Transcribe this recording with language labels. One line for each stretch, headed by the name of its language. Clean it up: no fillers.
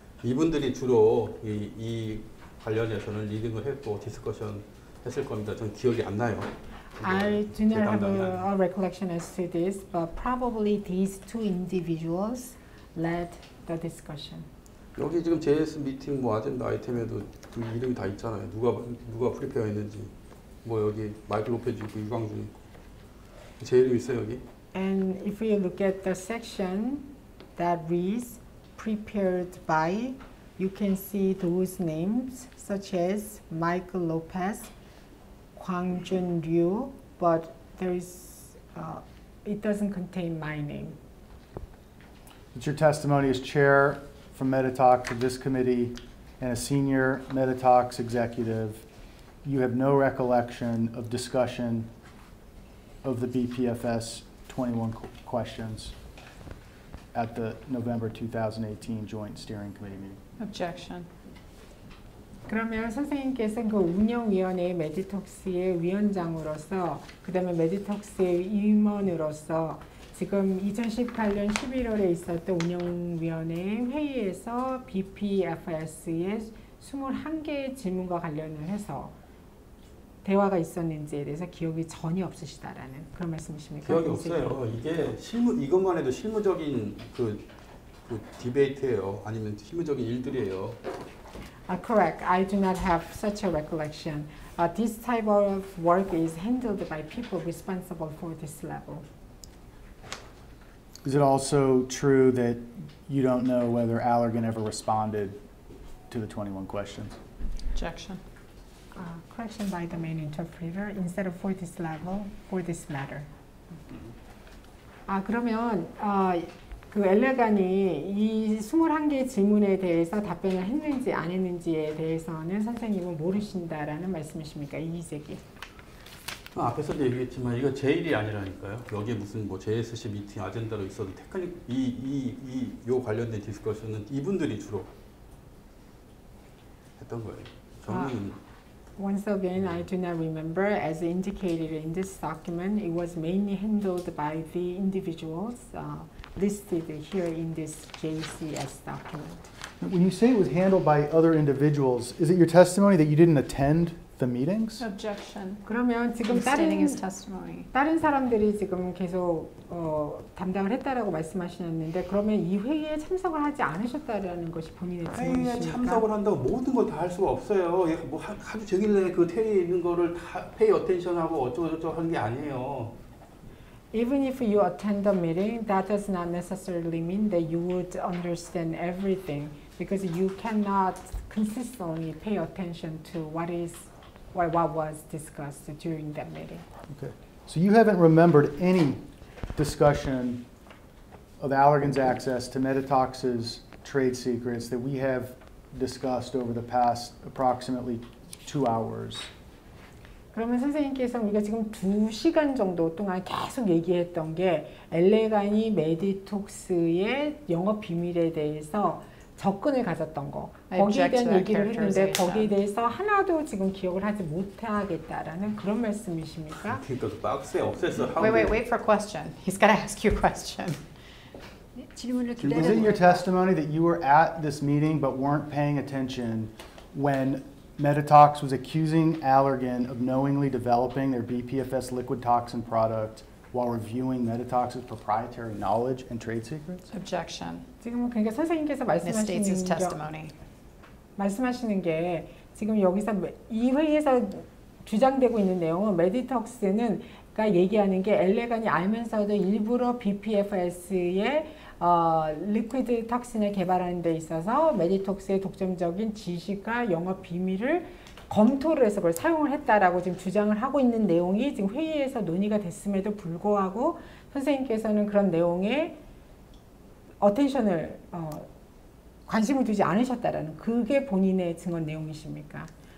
Korean: 이분들이 주로 이 관련해서는 리딩을 했고 디스커션 했을 겁니다. 전 기억이 안 나요.
English: I do not have
Korean: 담당이
English: a recollection as to this, but probably these two individuals led the discussion.
Korean: 여기 지금 JS 미팅 뭐 아젠다 아이템에도 그 이름이 다 있잖아요. 누가 프리페어했는지. 뭐 여기 마이클 로페즈 있고 유광준 있고. 제 이름 있어요 여기.
English: And if you look at the section that reads prepared by, you can see those names such as Michael Lopez, Hwangjun Ryu, but there is it doesn't contain my name. It's your testimony as chair from Meditox of this committee and a senior Meditox executive. You have no recollection of discussion of the BPFS 21 questions at the November 2018 Joint Steering Committee meeting. Objection.
Korean: 그러면 선생님께서 그 운영위원회 메디톡스의 위원장으로서 그다음에 메디톡스의 임원으로서 지금 2018년 11월에 있었던 운영위원회 회의에서 BPFS의 21개의 질문과 관련을 해서 대화가 있었는지에 대해서 기억이 전혀 없으시다라는 그런 말씀이십니까? 기억이 없어요. 이게 이것만 해도 실무적인 그 디베이트예요. 아니면 실무적인 일들이에요.
English: Correct. I do not have such a recollection. This type of work is handled by people responsible for this level. Is it also true that you don't know whether Allergan ever responded to the 21 questions. Objection. Correction by the main interpreter instead of for this level, for this matter.
Korean: 그러면 그 엘레간이 이 21개의 질문에 대해서 답변을 했는지 안 했는지에 대해서는 선생님은 모르신다라는 말씀이십니까? 이기재기. 앞에서도 얘기했지만 이거 제 일이 아니라니까요. 여기에 무슨 뭐 JSC 미팅 아젠다로 있어도 테크닉 요 관련된 디스커션은 이분들이 주로 했던 거예요. 저는
English: Once again, I do not remember. As indicated in this document, it was mainly handled by the individuals listed here in this JCS document. When you say it was handled by other individuals, is it your testimony that you didn't attend the meetings? Objection.
Korean: 그러면 지금
English: Stating his testimony.
Korean: 다른 사람들이 지금 계속 담당을 했다라고 말씀하시는데 그러면 이 회의에 참석을 하지 않으셨다라는 것이 본인의 회의에 증언이십니까? 참석을 한다고 모든 걸 다 할 수가 없어요. 얘가 뭐 하루 종일 그 테리에 있는 거를 다 페이 어텐션하고 어쩌고저쩌고 하는 게 아니에요.
English: Even if you attend the meeting, that does not necessarily mean that you would understand everything because you cannot consistently pay attention to what was discussed during that meeting. Okay. So you haven't remembered any discussion of Allergan's access to Meditox's trade secrets that we have discussed over the past approximately 2 hours.
Korean: 그러면 선생님께서 우리가 지금 2시간 정도 동안 계속 얘기했던 게 엘레간이 메디톡스의 영업 비밀에 대해서 접근을 가졌던 거 거기에 대한 얘기를 했는데 거기에 대해서 하나도 지금 기억을 하지 못하겠다라는 그런 말씀이십니까? 그러니까 그 박스에 없앴어.
English: Wait for question. He's got to ask you a question.
Korean: 질문을
English: Is it your testimony that you were at this meeting but weren't paying attention when Meditox was accusing Allergan of knowingly developing their BPFS liquid toxin product while reviewing Meditox's proprietary knowledge and trade secrets? Objection.
Korean: 지금 그러니까 선생님께서
English: Misstates his
Korean: 말씀하시는
English: testimony.
Korean: 말씀하시는 게 지금 여기서 이 회의에서 주장되고 있는 내용은 메디톡스는 가 얘기하는 게 엘레간이 알면서도 일부러 BPFS의 리퀴드 톡신을 개발하는 데 있어서 메디톡스의 독점적인 지식과 영업 비밀을 검토를 해서 그걸 사용을 했다라고 지금 주장을 하고 있는 내용이 지금 회의에서 논의가 됐음에도 불구하고 선생님께서는 그런 내용에 어텐션을 관심을 두지 않으셨다라는 그게 본인의 증언 내용이십니까?